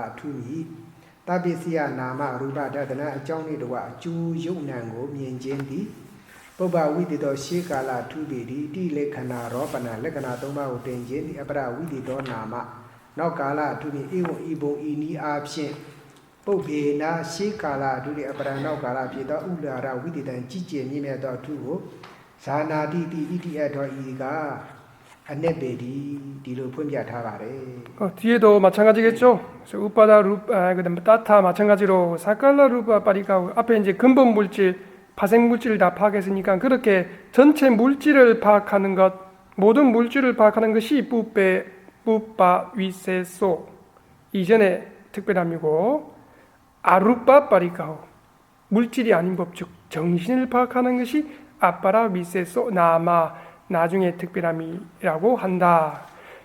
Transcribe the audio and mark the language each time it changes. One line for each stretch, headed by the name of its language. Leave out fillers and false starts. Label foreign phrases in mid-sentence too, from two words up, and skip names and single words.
Burmese: အထူးမည်တပစ္စယနာမရူပတဒနာအကြောင်းနှင့်တကွအကျိုးယုတ်နံကိုမြင်ခြင်းသည်ပုပ္ပဝိတေသောရှေးကာလအထူးပေသည်တိလက္ခဏာရောပနာလက္ခဏာ၃ပါးကိုတင်ခြင်းသည်အပရဝိတေသောနာမနောက်ကာလအထူးမည်ဧဝံဤဘုံဤနည်းအားဖြင့်ပုပ္ပေနာရှေးကာလအထူး၏အပရနောက်ကာလဖြစ်သောဥလာရဝိတေတံကြီးကျယ်မြင့်မြတ်သောအထူးကိုဇာနာတိတိဣတိအထောဤက
Korean: 디로 뒤에도 마찬가지겠죠.
Pali: upādā rūpa
Korean: 그다음에 따타 마찬가지로
Pali: sakala rūpa pariggaha
Korean: 앞에 이제 근본 물질, 파생 물질을 다 파악했으니까 그렇게 전체 물질을 파악하는 것, 모든 물질을 파악하는 것이
Pali: pubba viseso
Korean: 이전의 특별함이고
Pali: arūpa pariggaho
Korean: 물질이 아닌 법 즉 정신을 파악하는 것이
Pali: apara viseso
Korean: 나중의 특별함이라고 한다.